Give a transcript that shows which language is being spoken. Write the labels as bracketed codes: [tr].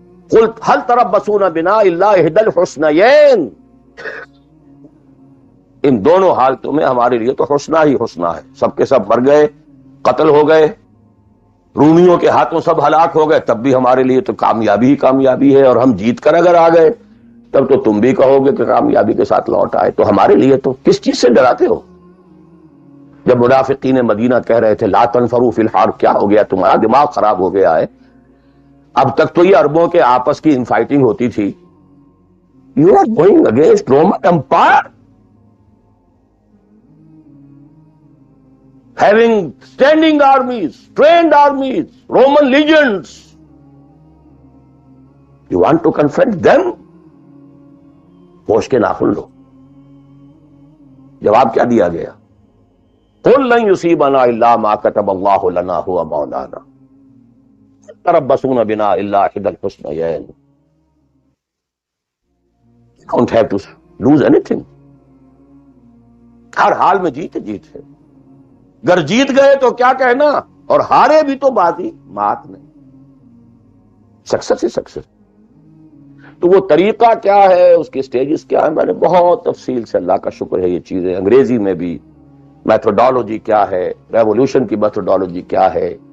[ar] قل هل تربصون بنا الا احدى الحسنيين، [ur] ان دونوں حالتوں میں ہمارے لیے تو حسنہ ہی حسنہ ہے۔ سب کے سب مر گئے، قتل ہو گئے، رومیوں کے ہاتھوں سب ہلاک ہو گئے، تب بھی ہمارے لیے تو کامیابی ہی کامیابی ہے، اور ہم جیت کر اگر آ گئے تب تو تم بھی کہو گے کہ کامیابی کے ساتھ لوٹ آئے. تو ہمارے لیے تو کس چیز سے ڈراتے ہو؟ جب منافقین مدینہ کہہ رہے تھے [ar] لا تنفروا فی الحار، [ur] کیا ہو گیا تمہارا دماغ خراب ہو گیا ہے؟ اب تک تو یہ عربوں کے آپس کی انفائٹنگ ہوتی تھی. [en] You are going against Roman empire having standing armies, trained armies, Roman legions. You want to confront them? [ur] ہوش کے ناخن لو. جواب کیا دیا گیا؟ [ar] قُلْ لَن يُصِيبَنَا إِلَّا مَا كَتَبَ اللَّهُ لَنَا هُوَ مَوْلَانَا تَرَبَّصُونَ بِنَا إِلَّا إِحْدَى الْحُسْنَيَيْنِ. [en] You don't have to lose anything. [ur] ہر حال میں جیت ہے. گر جیت گئے تو کیا کہنا، اور ہارے بھی تو بازی مات نہیں. سکسس ہی سکسس. تو وہ طریقہ کیا ہے، اس کے سٹیجز کیا ہے، میں نے بہت تفصیل سے، اللہ کا شکر ہے، یہ چیزیں انگریزی میں بھی، میتھڈالوجی کیا ہے، ریولوشن کی میتھڈالوجی کیا ہے.